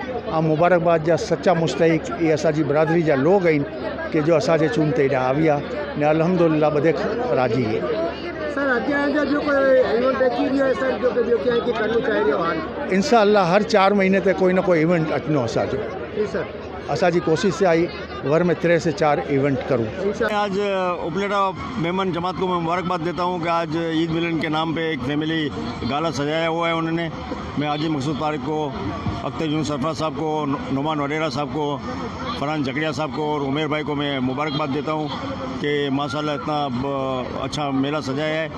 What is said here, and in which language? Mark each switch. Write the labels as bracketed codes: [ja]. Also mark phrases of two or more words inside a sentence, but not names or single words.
[sd] ऐं मुबारकबाद जा सच्चा मुस्तहिक ये असांजी बिरादरी जा लोग आहिनि कि जो असांजे चून ते हेॾा आविया ने अल्हम्दुलिल्लाह बधे राजी है। सर अॻियां जो कोई इवेंट अची रहियो आहे सर, जो कि करणु चाहे रहियो आहे? इंशाअल्लाह हर 4 महीने ते कोई ना कोई इवेंट अचनो असांजो। जी सर, असांजी कोशिश आई वर में 3 से 4 इवेंट करूँ। [hi] आज उपलेटा मेमन जमात को मैं मुबारकबाद देता हूँ कि आज ईद मिलन के नाम पे एक [en] family gala [hi] सजाया हुआ है उन्होंने। मैं हाजी मकसूद तारिक को, अख्तर जून सरफराज साहब को, नुमान वडेरा साहब को, फरहान जकड़िया साहब को और उमेर भाई को मैं मुबारकबाद देता हूँ कि माशाल्लाह इतना अच्छा मेला सजाया है।